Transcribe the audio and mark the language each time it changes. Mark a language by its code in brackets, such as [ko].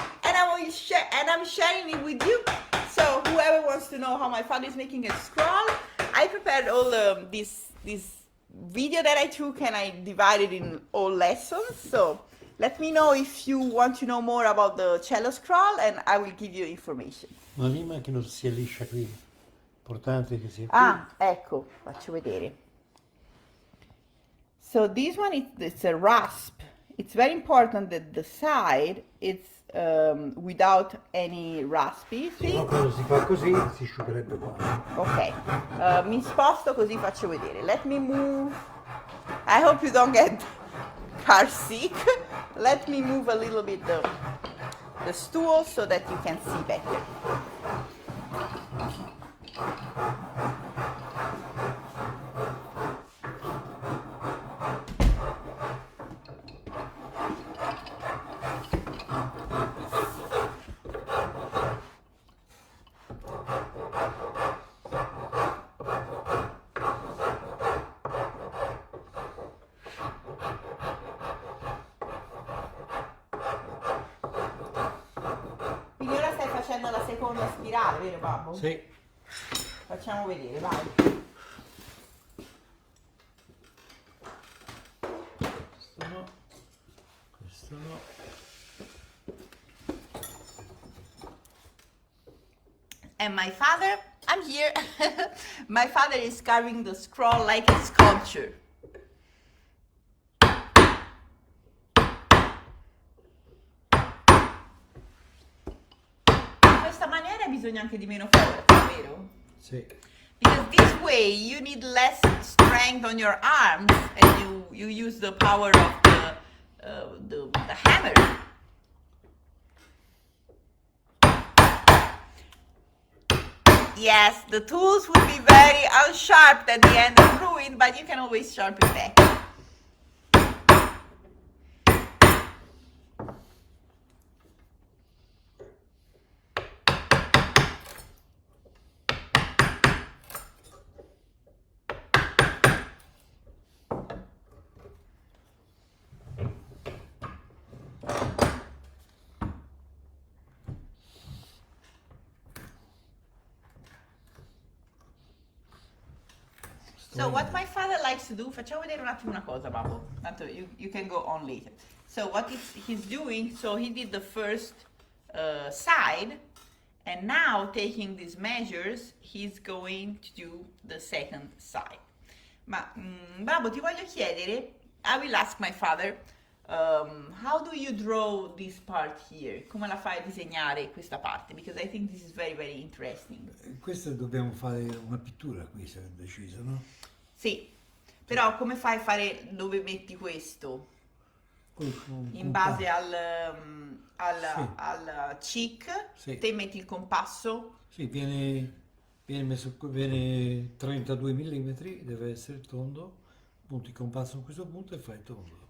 [en] And I will share, and I'm sharing it with you. So whoever wants to know how my father is making a scroll, I prepared all this video that I took and I divided in all lessons. So let me know if you want to know more about the cello scroll and I will give you information. [it] Ma prima che non sia liscia qui, importante che sia qui. Ah, ecco, faccio vedere. [en] So this one, it's a rasp. It's very important that the side, it's without any raspy thing. [it] No, quando si fa così si asciugherebbe qua. Ok, mi sposto così faccio vedere. [en] Let me move. I hope you don't get car sick. Let me move a little bit the stool so that you can see better. [it] Quindi ora stai facendo la seconda spirale, vero babbo? Sì. Facciamo vedere, vai. Questo no. Questo no. [en] And my father, I'm here. My father is carving the scroll like a sculpture. [it] In questa maniera bisogna anche di meno forza, vero? Sì. [en] Because this way you need less strength on your arms and you use the power of the hammer. Yes, the tools will be very unsharp at the end and ruined, but you can always sharpen back. So what my father likes to do, [it] facciamo vedere un attimo una cosa, [en] Babbo. [it] Tanto [en] you can go on later. So what he's doing, so he did the first side, and now taking these measures, he's going to do the second side. [it] Ma Babbo, ti voglio chiedere, [en] I will ask my father, how do you draw this part here? [it] Come la fai a disegnare questa parte? [en] Because I think this is very, very interesting. [it] Questa dobbiamo fare una pittura qui, se è deciso, no? Sì, però come fai a fare dove metti questo? In base al cheek, Sì. te metti il compasso? Sì, viene 32 mm, deve essere tondo, punti il compasso a questo punto e fai tondo.